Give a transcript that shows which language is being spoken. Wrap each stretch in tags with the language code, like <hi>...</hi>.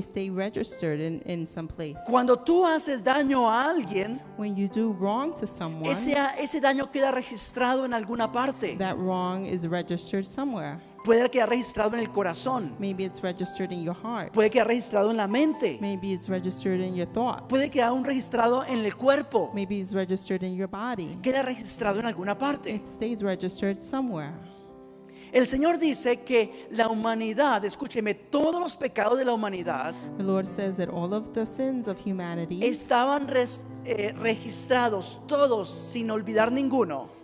<en>stay registered in some place.</en> <es>Cuando tú haces daño a alguien,</es> <en>When you do wrong to someone,</en> <es>ese daño queda registrado en alguna parte.</es> <en>that wrong is registered somewhere.</en> <es>Puede quedar registrado en el corazón,</es> <en>Maybe it's registered in your heart.</en> <es>puede quedar registrado en la mente,</es> <en>Maybe it's registered in your thoughts.</en> <es>puede quedar registrado en el cuerpo,</es> <en>Maybe it's registered in your body.</en> <es>queda registrado en alguna parte.</es> <en>It stays registered somewhere.</en> <es>El Señor dice que la humanidad, escúcheme, todos los pecados de la humanidad</es> <en>The Lord says that all of the sins of humanity</en> <es>estaban registrados todos sin olvidar ninguno</es>